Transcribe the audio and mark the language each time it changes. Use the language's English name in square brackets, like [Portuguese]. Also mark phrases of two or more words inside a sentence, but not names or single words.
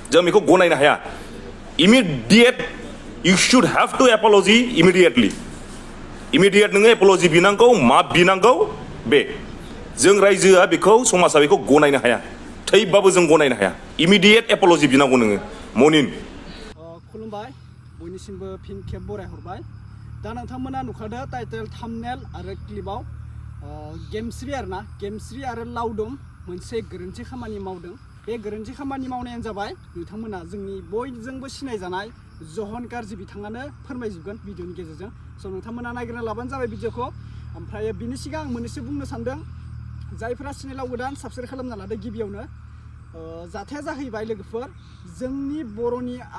[Bodo] जों बेखौ गनायनो हाया [English] immediate you should have to apology immediate [Bodo] नोङो apology बिनांगौ मा बिनांगौ बे जों रायजोआ बेखौ समाजा बेखौ गनायनो हाया थैबाबो जों गनायनो हाया [English] immediate apology [Bodo] बिनांगौ नोङो मनिन खुलुमबाय बयनिसिमबो फिन खेब बरायहरबाय दा नोंथांमोना नुखादो [English] title thumbnail [Bodo] आरो क्लिपाव gemsri आरोना gemsri आरो लावदुम मोनसे गोरोन्थि खामानि मावदों बे गोरोन्थि खामानि मावनायानो जाबाय नोंथांमोना जोंनि बयजोंबो सिनायजानाय जहन गारजि बिथाङानो फोरमायजोबगोन भिडिअनि गेजेरजों स' नोंथांमोना नायग्रोना लाबानो जाबाय भिडिअखौ ओमफ्राय बिनि सिगां आं मोननैसो बुंनो सानदों जायफोरा चेनेलाव गोदान साबस्क्राइब खालामना लादो गिबियावनो जाथाया जाहैबाय लोगोफोर जोंनि बर'नि